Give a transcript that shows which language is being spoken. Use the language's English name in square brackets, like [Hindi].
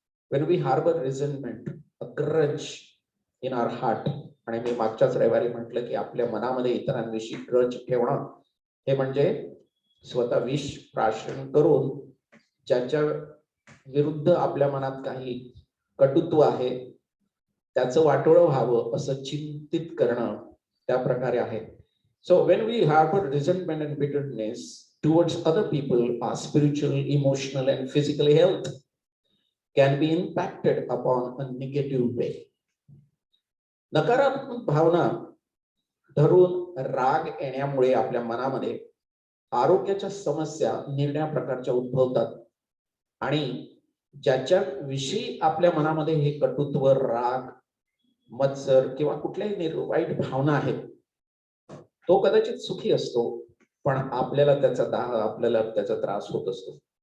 [English] When we harbor resentment, a grudge in our heart, [Marathi] आणि मी मागच्याच रविवारी म्हटलं की आपल्या मनामध्ये इतरांविषयी ग्रज ठेवणं हे म्हणजे स्वतः विष प्राशन करून ज्याच्या विरुद्ध आपल्या मनात काही कटुत्व आहे त्याचं वाटोळं व्हावं असं चिंतित करणं त्या प्रकारे आहे. [English] So when we harbor resentment and bitterness towards other people, our spiritual, emotional and physical health can be impacted upon a negative way. [Marathi] नकारात्मक भावना धरून राग येण्यामुळे आपल्या मनामध्ये आरोग्याच्या समस्या निरनिराळ्या प्रकारच्या उद्भवतात आणि ज्याच्या विषयी आपल्या मनामध्ये हे कटुत्व, राग, मत्सर किंवा कुठल्याही वाईट भावना आहेत, तो कदाचित सुखी असतो, पण आपल्याला त्याचा दाह, आपल्याला त्याचा त्रास होत असतो.